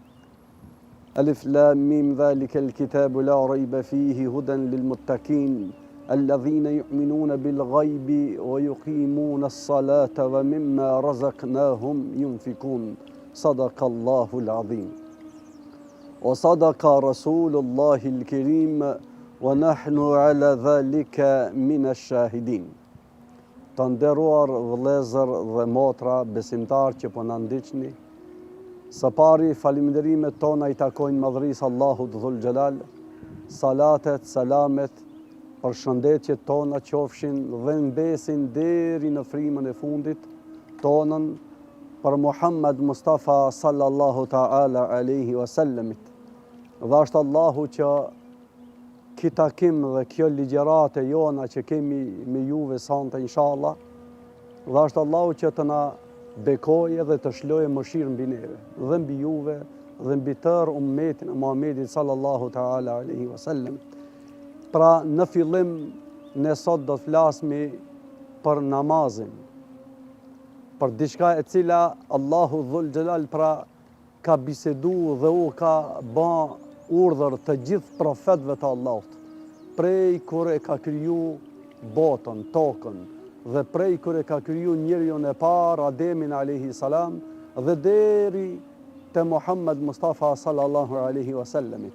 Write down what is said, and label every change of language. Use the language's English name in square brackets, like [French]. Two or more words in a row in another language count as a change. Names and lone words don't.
[Arabic] ألف لام ميم ذلك الكتاب لا ريب فيه هدى للمتقين الذين يؤمنون بالغيب ويقيمون الصلاة ومما رزقناهم ينفقون صدق الله العظيم وصدق رسول الله الكريم ونحن على ذلك من الشاهدين. [Albanian] Të nderuar vëllezër dhe motra besimtar që po na ndiqni, së pari falinderimet tona I takojnë madhërisë Allahut Dhul Gjelal, salatet, salamet, për shëndetjet tona qofshin dhe mbesin deri në frymën e fundit tonën për Muhammed Mustafa [Arabic] صلى الله تعالى عليه [Albanian] wasallamit. Dhe është Allahu që ki takim dhe kjo ligjerate jona që kemi me juve sante inshallah, dhe është Allahu që të na bekoje dhe të shloje mëshirë mbi neve, dhe mbi juve, dhe mbi tërë ummetin e Muhammedit [Arabic] صلى الله تعالى عليه وسلم. [Albanian] Pra në fillim, ne sot do të flasmi për namazin, për diçka e cila Allahu Dhul Gjelal pra ka bisedu dhe u ka ba urdhër të gjithë profetëve të Allahut, prej kur e ka kriju botën, tokën, dhe prej kër e ka kriju njeriun e parë, Ademin [Arabic] عليه السلام, [Albanian] dhe deri te Muhammed Mustafa [Arabic] صلى الله عليه [Albanian] wasallamit.